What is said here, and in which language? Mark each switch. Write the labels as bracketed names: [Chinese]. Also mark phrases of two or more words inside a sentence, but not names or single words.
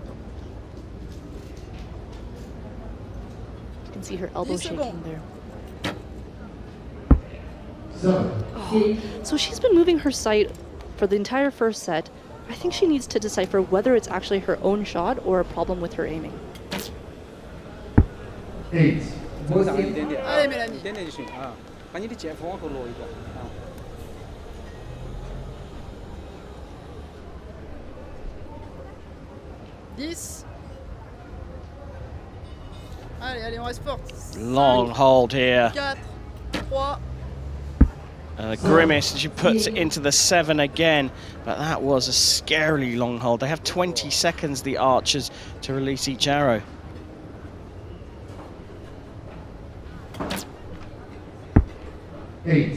[English] You can see her elbow shaking there. 7. Oh, so she's been moving her sight for the entire first set. I think she needs to decipher whether it's actually her own shot or a problem with her aiming. 8. [Chinese] 增长一点点，哎美兰妮一点点就行啊。把你的剑锋往后挪一个啊。 10. [French] Allez, allez, on reste fort. [English] Long hold here. 4, 3. A grimace, she puts it into the 7 again, but that was a scarily long hold. They have 20 seconds, the archers, to release each arrow. Allez.